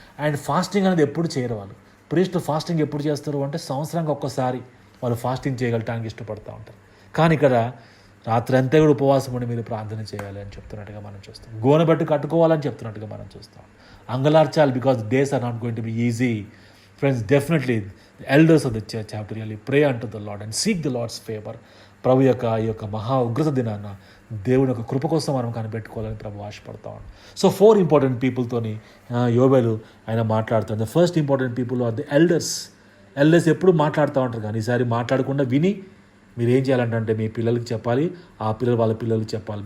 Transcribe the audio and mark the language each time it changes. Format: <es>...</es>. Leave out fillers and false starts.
<te>And fasting అనేది ఎప్పుడు చేయరు వాళ్ళు. ప్రీస్ట్ ఫాస్టింగ్ ఎప్పుడు చేస్తారు అంటే, సంవత్సరానికి ఒక్కసారి వాళ్ళు ఫాస్టింగ్ చేయగలటానికి ఇష్టపడుతూ ఉంటారు. కానీ ఇక్కడ రాత్రి అంతా కూడా ఉపవాసం ఉండి మీరు ప్రార్థన చేయాలి అని చెప్తున్నట్టుగా మనం చూస్తాం. గోనె బట్టి కట్టుకోవాలని చెప్తున్నట్టుగా మనం చూస్తాం. అంగలార్చాలి,</te> <en>Because days are not going to be easy. Friends, definitely the elders of the church have to really pray unto the Lord and seek the Lord's favor.</en> <te>ప్రభు ఈ యొక్క మహా ఉగ్రత దినాన్న దేవుని యొక్క కృప కోసం మనం కనిపెట్టుకోవాలని ప్రభు ఆశపడతా ఉన్నాం. సో 4 ఇంపార్టెంట్ పీపుల్తోని యోబేలు ఆయన మాట్లాడుతాడు.</te> <en>The first important people are the elders.</en> <te>ఎప్పుడు మాట్లాడుతూ ఉంటారు, కానీ ఈసారి మాట్లాడకుండా విని మీరు ఏం చేయాలంటే మీ పిల్లలకి చెప్పాలి, ఆ పిల్లలు వాళ్ళ పిల్లలకి చెప్పాలి.</te>